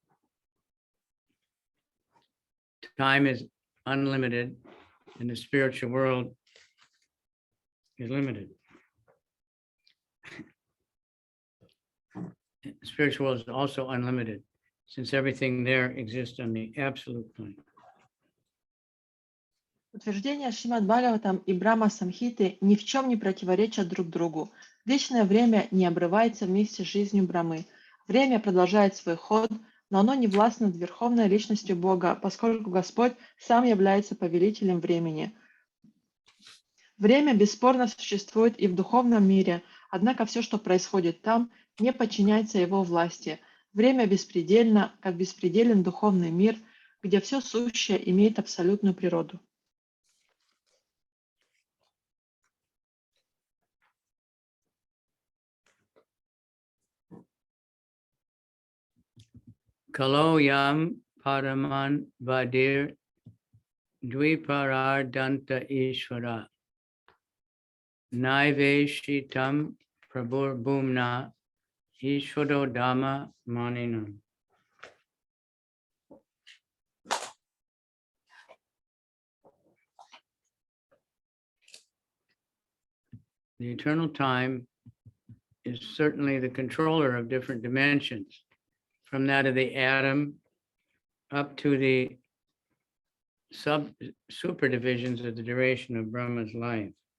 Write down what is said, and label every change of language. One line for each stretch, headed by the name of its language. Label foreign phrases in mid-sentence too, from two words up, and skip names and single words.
English: Time is unlimited, and the spiritual world is limited. spiritual world is also unlimited, since everything there exists on the absolute plane.
Russian: Утверждения Шримад Бхагаватам и Брахма Самхиты ни в чем не противоречат друг другу. Вечное время не обрывается вместе с жизнью Брамы. Время продолжает свой ход, но оно не властно над Верховной Личностью Бога, поскольку Господь сам является повелителем времени. Время бесспорно существует и в духовном мире, однако все, что происходит там, не подчиняется его власти. Время беспредельно, как беспределен духовный мир, где все сущее имеет абсолютную природу.
Sanskrit: Kalo yam paraman vadir dviparar danta ishvara naiveshitam prabhur bhumna ishvaro dhamma maninam.
English: The eternal time is certainly the controller of different dimensions, from that of the atom up to the super divisions of the duration of Brahma's life.